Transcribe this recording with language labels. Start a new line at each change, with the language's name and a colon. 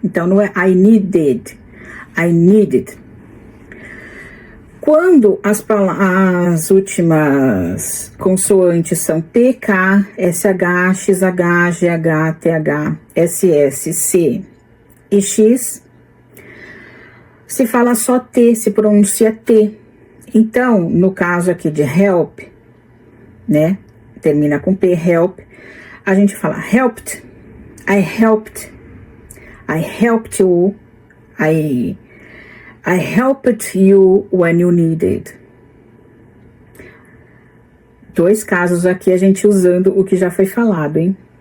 Portuguese: Então, não é
English: I needed, I needed.
Portuguese: Quando as últimas consoantes são PK, SH, XH, GH, TH, SS, C e X, se fala só T, se pronuncia T. Então, no caso aqui de help, né, termina com P, help, a gente fala helped,
English: I helped you, I helped you when you needed.
Portuguese: 2 casos aqui a gente usando o que já foi falado, hein?